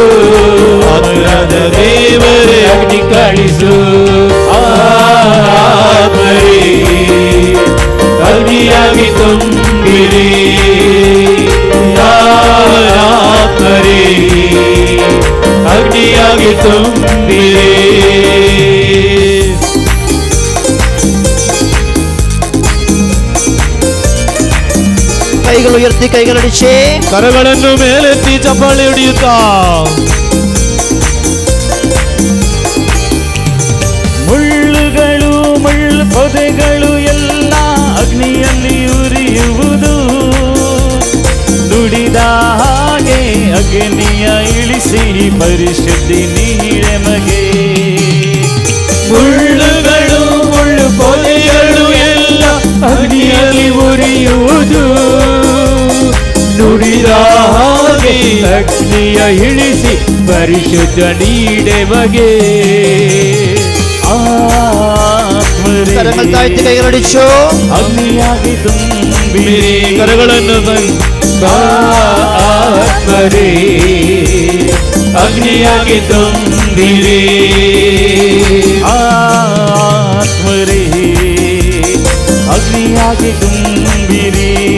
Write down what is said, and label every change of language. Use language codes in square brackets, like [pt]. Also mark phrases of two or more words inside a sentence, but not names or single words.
[kn] ಆರಾಧ ದೇವರೇ, ಅಗ್ನಿ ಕಳಿಸು. ಆತ್ಮರೇ, ಅಗ್ನಿಯಾಗಿ ತುಂಬಿರಿ. ಆತ್ಮರೇ, ಅಗ್ನಿಯಾಗಿ ತುಂಬಿರಿ. [ml] കൈകൾ ഉയർത്തി കൈകളടിച്ചേ. [kn] ಕರಗಳನ್ನು ಮೇಲೆತ್ತಿ ಚಪ್ಪಾಳೆ ಹಿಡಿಯುತ್ತಾ ಮುಳ್ಳುಗಳು ಮುಳ್ಳು ಪೊದೆಗಳು ಎಲ್ಲ ಅಗ್ನಿಯಲ್ಲಿ ಉರಿಯುವುದು. ನುಡಿದ ಹಾಗೆ ಅಗ್ನಿಯ ಇಳಿಸಿ ಪರಿಶುದ್ಧಿ ನೀಡೆಮಗೆ. ಮುಳ್ಳುಗಳು ಮುಳ್ಳು ಪೊದೆಗಳು ಎಲ್ಲ ಅಗ್ನಿಯಲ್ಲಿ ಉರಿಯುವುದು. ನುಡಿದ ಹಾಗೆ ಅಗ್ನಿಯ ಇಳಿಸಿ ಪರಿಶುದ್ಧ ನೀಡೆಮಗೆ. [ml] കരങ്ങൾ താഴ്ത്തി കൈകളടിച്ചോ. [kn] ಅಗ್ನಿಯಾಗಿ ತುಂಬಿರಿ. ಕರಗಳನ್ನು ಆತ್ಮರೇ, ಅಗ್ನಿಯಾಗಿ ತುಂಬಿರಿ. ಆತ್ಮರೇ, ಅಗ್ನಿಯಾಗಿ ತುಂಬಿರಿ.